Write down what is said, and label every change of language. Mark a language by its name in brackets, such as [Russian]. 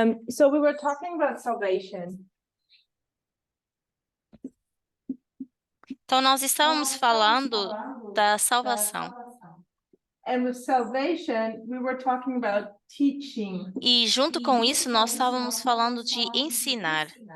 [English] So we were talking about salvation. [Portuguese] Então, nós estávamos falando da salvação. [English] And with salvation, we were talking about teaching. [Portuguese] E junto com isso, nós estávamos falando de ensinar.